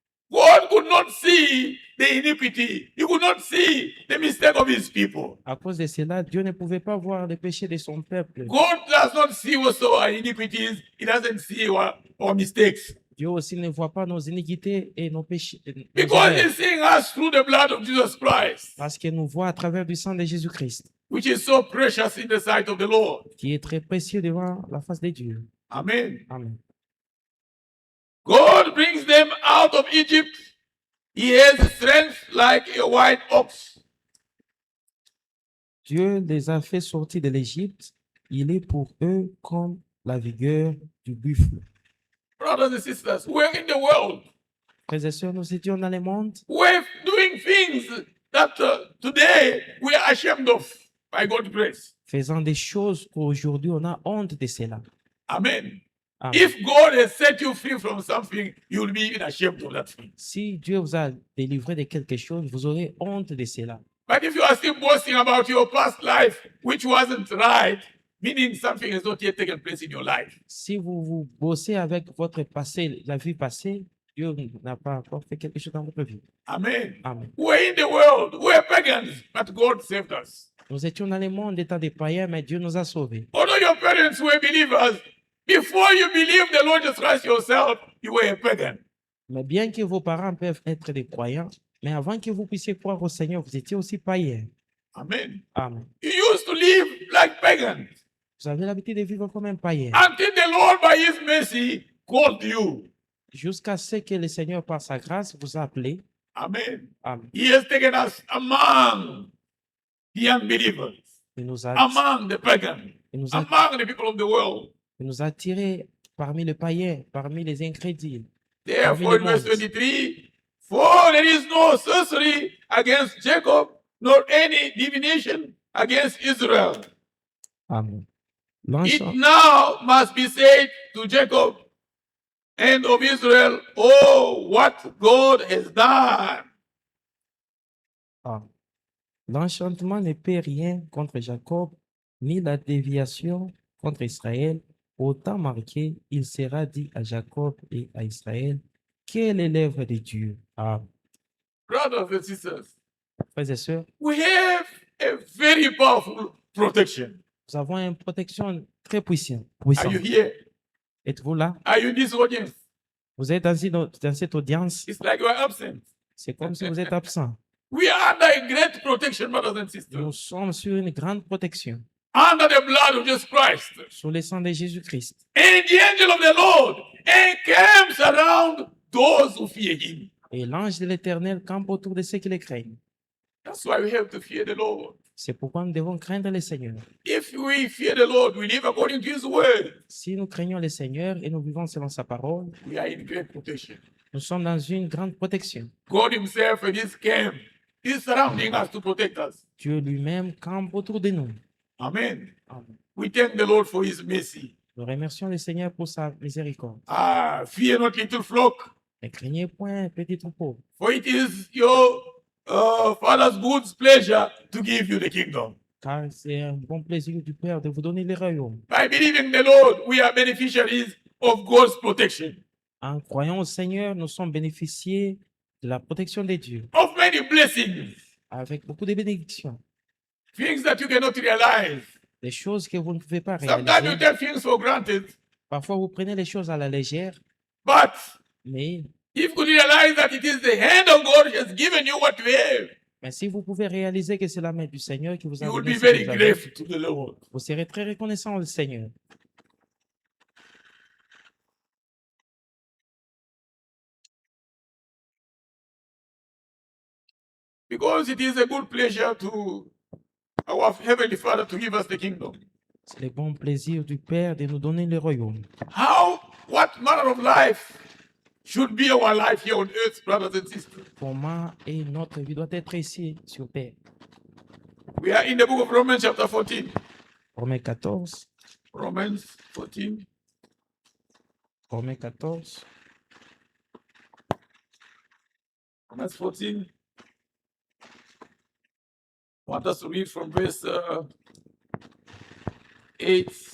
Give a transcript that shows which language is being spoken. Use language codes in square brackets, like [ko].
[en] God could not see the iniquity. He could not see the mistake of his people. [fr] à cause de cela, Dieu ne pouvait pas voir les péchés de son peuple. [en] God does not see also our iniquities. He doesn't see our mistakes. [fr] Dieu aussi ne voit pas nos iniquités et nos péchés. Nos [en] Because [fr] erreurs, [en] he's seeing us through the blood of Jesus Christ, [fr] parce qu'il nous voit à travers du sang de Jésus-Christ, [en] which is so precious in the sight of the Lord. [fr] qui est très précieux devant la face de Dieu. [en] Amen. [fr] Amen. [en] God brings them out of Egypt. He has strength like a white ox. [fr] Dieu les a fait sortir de l'Égypte. Il est pour eux comme la vigueur du buffle. [en] Brothers and sisters, we're in the world. [fr] Frères et sœurs, nous étions dans le monde. [en] We're doing things that today we are ashamed of by God's grace. [fr] Faisant des choses qu'aujourd'hui on a honte de cela. [en] Amen. [fr] Amen. [en] If God has set you free from something, you will be even ashamed of that thing. [fr] Si Dieu vous a délivré de quelque chose, vous aurez honte de cela. [en] But if you are still boasting about your past life, which wasn't right, meaning something has not yet taken place in your life. [fr] Si vous bossez avec votre passé, la vie passée, Dieu n'a pas encore fait quelque chose dans votre vie. [en] Amen. [fr] Amen. [en] We're in the world, we're pagans, but God saved us. [fr] Nous étions dans le monde étant des païens, mais Dieu nous a sauvés. [en] Although your parents were believers, before you believed the Lord Jesus Christ yourself, you were a pagan. [fr] Mais bien que vos parents peuvent être des croyants, mais avant que vous puissiez croire au Seigneur, vous étiez aussi païens. [en] Amen. [fr] Amen. [en] You used to live like pagans [fr] Vous avez l'habitude de vivre comme un païen. [en] until the Lord, by His mercy, called you. [fr] Jusqu'à ce que le Seigneur, par sa grâce, vous a appelé. [en] Amen. [fr] Amen. [en] He has taken us among the unbelievers, [fr] Il nous a, [en] among the pagans, [fr] il nous a, [en] among the people of the world. [fr] il nous a tirés parmi les païens, parmi les incrédules. [en] Therefore, in verse 23, for there is no sorcery against Jacob, nor any divination against Israel. Amen. It [fr] L'enchant- [en] now must be said to Jacob and of Israel, oh, what God has done. Amen. [fr] L'enchantement ne peut rien contre Jacob, ni la déviation contre Israël. Autant marqué, il sera dit à Jacob et à Israël, quelle est l'œuvre de Dieu. Amen. [en] Brothers and sisters, [fr] Frères et sœurs, [en] we have a very powerful protection. [fr] nous avons une protection très puissante. [en] Are you here? [fr] Êtes-vous là? [en] Are you in this audience? [fr] Vous êtes dans cette audience. [en] It's like you are absent. [fr] C'est comme si vous êtes absent. [en] We are under a great protection, brothers and [fr] Nous [en] sisters. [fr] sommes sur une grande protection, [en] Under the blood of Jesus Christ. [fr] sous le sang de Jésus-Christ. [en] And the angel of the Lord encamps around those who fear him. [fr] Et l'ange de l'Éternel campe autour de ceux qui le craignent. [en] That's why we have to fear the Lord. [fr] C'est pourquoi nous devons craindre le Seigneur. [en] If we fear the Lord, we live according to his word. [fr] Si nous craignons le Seigneur et nous vivons selon sa parole, [en] We are in great protection. [fr] nous sommes dans une grande protection. [en] God himself in his camp is surrounding us to protect us. [fr] Dieu lui-même campe autour de nous. [en] Amen. [fr] Amen. [en] We thank the Lord for his mercy. [fr] Nous remercions le Seigneur pour sa miséricorde. [en] Fear not, little flock, [fr] Ne craignez point, petit troupeau, [en] for it is your Father's good pleasure to give you the kingdom. [fr] car c'est un bon plaisir du Père de vous donner le royaume. [en] By believing the Lord, we are beneficiaries of God's protection, [fr] En croyant au Seigneur, nous sommes bénéficiés de la protection de Dieu, [en] of many blessings, [fr] avec beaucoup de bénédictions, [en] things that you cannot realize. [fr] des choses que vous ne pouvez pas [en] Sometimes you [fr] réaliser. [en] take things for granted, [fr] Parfois, vous prenez les choses à la légère, [en] but [fr] mais, [en] if you realize that it is the hand of God which has given you what you have, [fr] mais si vous pouvez réaliser que c'est la main du Seigneur qui vous a [en] you will [fr] donné [en] be [fr] ce que [en] very [fr] vous avez, [en] grateful to the Lord. [fr] vous serez très reconnaissant au Seigneur. [en] Because it is a good pleasure to our Heavenly Father to give us the kingdom. [fr] C'est le bon plaisir du Père de nous donner le royaume. [en] What manner of life should be our life here on earth, brothers and sisters? [fr] Comment et notre vie doit être ici sur terre. [en] We are in the book of Romans, chapter 14. [fr] Romains 14, [en] Romans 14. [fr] Romains 14, [en] Romans 14. I want us to read from verse 8.